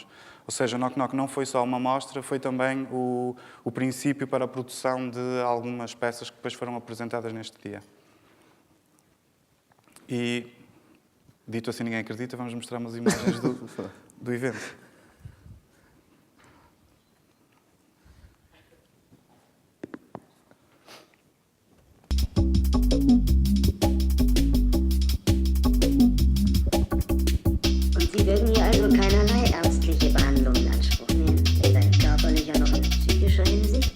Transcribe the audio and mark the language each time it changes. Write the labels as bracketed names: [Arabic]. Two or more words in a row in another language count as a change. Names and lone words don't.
[Portuguese] Ou seja, Knock Knock não foi só uma mostra, foi também o princípio para a produção de algumas peças que depois foram apresentadas neste dia. E, dito assim ninguém acredita, vamos mostrar umas imagens do evento. [German] Sie würden hier also keinerlei ärztliche Behandlung in Anspruch nehmen, weder in körperlicher noch in psychischer Hinsicht?